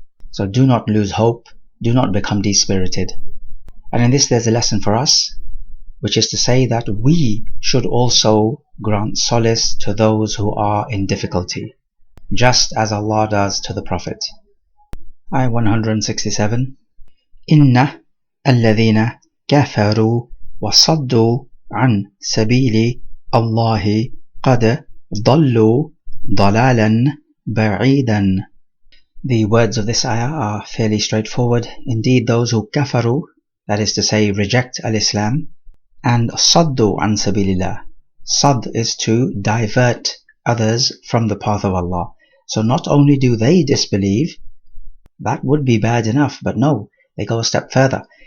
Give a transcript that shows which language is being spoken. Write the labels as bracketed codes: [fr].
[en] So do not lose hope, do not become dispirited. And in this there's a lesson for us, which is to say that we should also grant solace to those who are in difficulty, just as Allah does to the Prophet. Ayah 167. [ar] Inna alladhina kafaru wa saddu عن سبيل الله قد ضلوا ضلالا بعيدا. [en] The words of this ayah are fairly straightforward. Indeed, those who kafaru, that is to say reject al-Islam, and saddu an sabilillah. Sad is to divert others from the path of Allah. So not only do they disbelieve, that would be bad enough, but no, they go a step further.